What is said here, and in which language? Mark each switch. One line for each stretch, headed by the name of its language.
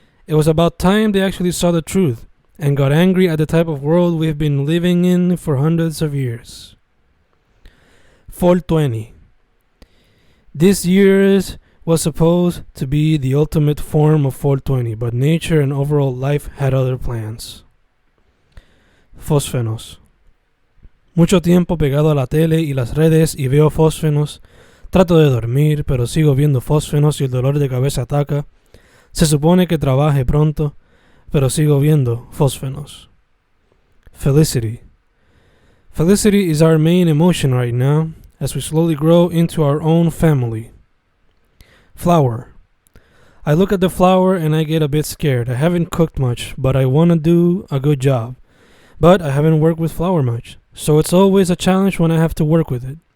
English: It was about time they actually saw the truth and got angry at the type of world we've been living in for hundreds of years. 420. This year's was supposed to be the ultimate form of 420, but nature and overall life had other plans.
Spanish: Fósfenos. Mucho tiempo pegado a la tele y las redes y veo fósfenos. Trato de dormir, pero sigo viendo fósfenos y el dolor de cabeza ataca. Se supone que trabaje pronto, pero sigo viendo fósfenos.
English: Felicity. Felicity is our main emotion right now, as we slowly grow into our own family. Flour. I look at the flour and I get a bit scared. I haven't cooked much, but I want to do a good job. But I haven't worked with flour much, so it's always a challenge when I have to work with it.